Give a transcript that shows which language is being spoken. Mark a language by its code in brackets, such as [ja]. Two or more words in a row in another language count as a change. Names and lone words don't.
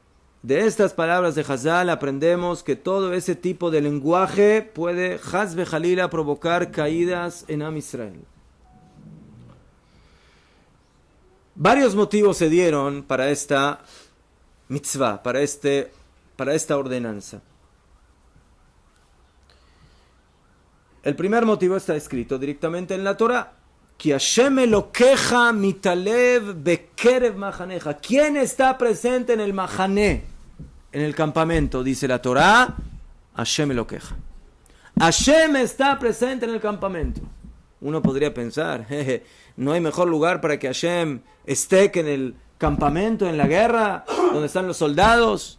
[es] De estas palabras de Hazal aprendemos que todo ese tipo de lenguaje puede, [he] חס וחלילה, [es] provocar caídas en [he] עם ישראל. [es] Varios motivos se dieron para esta mitzvah, para esta ordenanza. El primer motivo está escrito directamente en la Torah. [he] כי השם אלקיך מתהלך בקרב מחנך. [es] ¿Quién está presente en el mahané, en el campamento? Dice la Torah, [he] השם אלקיך. [es] Hashem está presente en el campamento. Uno podría pensar, no hay mejor lugar para que Hashem esté que en el campamento, en la guerra, donde están los soldados.